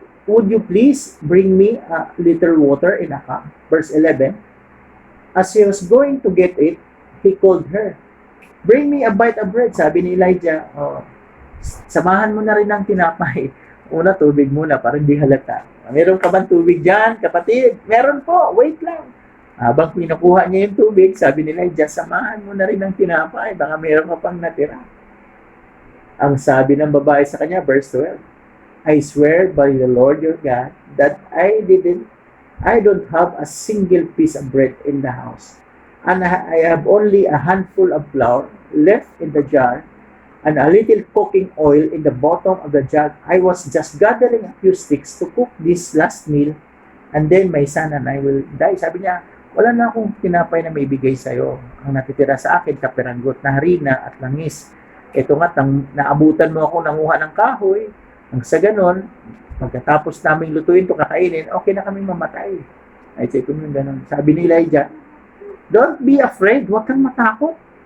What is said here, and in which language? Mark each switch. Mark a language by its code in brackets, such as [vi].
[en] would you please bring me a little water in a cup? Verse 11, as he was going to get it, he called her. Bring me a bite of bread, [tl] sabi ni Elijah. Oh, samahan mo na rin ng tinapay. Una, tubig muna para hindi halata. Meron ka bang tubig dyan, kapatid? Meron po, wait lang. Habang kinukuha niya yung tubig, sabi ni Elijah, samahan mo na rin ng tinapay, baka meron ka pang natira. Ang sabi ng babae sa kanya, [en] verse 12, I swear by the Lord your God that I don't have a single piece of bread in the house, and I have only a handful of flour left in the jar, and a little cooking oil in the bottom of the jug. I was just gathering a few sticks to cook this last meal, and then my son and I will die. [tl] Sabi niya, wala na akong tinapay na maibigay sa'yo. Ang natitira sa akin, kapiranggot na harina at langis. Ito nga, naabutan mo ako nanguha ng kahoy. Ang sa ganon, pagkatapos namin lutuin ito, kakainin, okay na kami mamatay. Ay, say ko yung ganon. Sabi ni Elijah, [en] don't be afraid, [tl] huwag kang matakot.